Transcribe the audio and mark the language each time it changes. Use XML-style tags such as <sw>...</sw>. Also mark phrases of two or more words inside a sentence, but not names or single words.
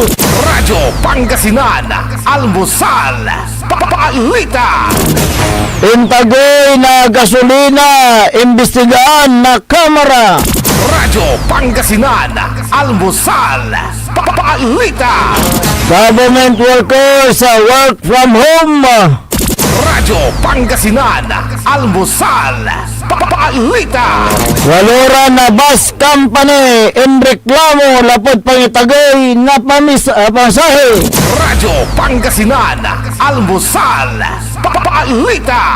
<pag>Radyo Pangasinan Almusal Balita. Intagoy na gasolina imbestigaan na kamera. Radyo Pangasinan Almusal Balita.</pag> <en>Government workers work from home.</en> <pag>Radyo Pangasinan Almusal Balita. Walura na bus company in reklamo lapod pangitagoy na pasahe. Radyo Pangasinan Almusal Balita.</pag>